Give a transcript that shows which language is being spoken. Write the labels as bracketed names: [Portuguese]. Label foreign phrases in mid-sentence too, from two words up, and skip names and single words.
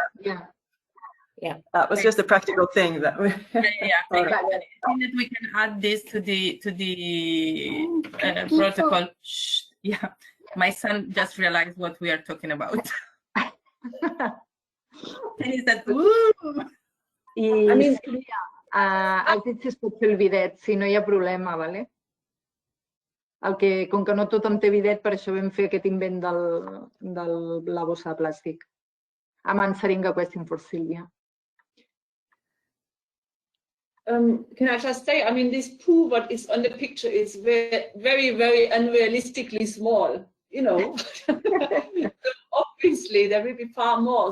[English] That was just a practical thing that we. I think that we can add this to the protocol. Shh. Yeah, my son just realized what we are talking about. And he said, "Woo!" I mean, [Catalan] els ets pot fer el bidet, si no hi ha problema, ¿vale? Com que no tothom té bidet, per això vam fer aquest invent de la bossa de plàstic. [English] I'm answering a question for Sylvia. Can I just say, I mean, this poo, what is on the picture is very, very, very unrealistically small, So obviously, there will be far more.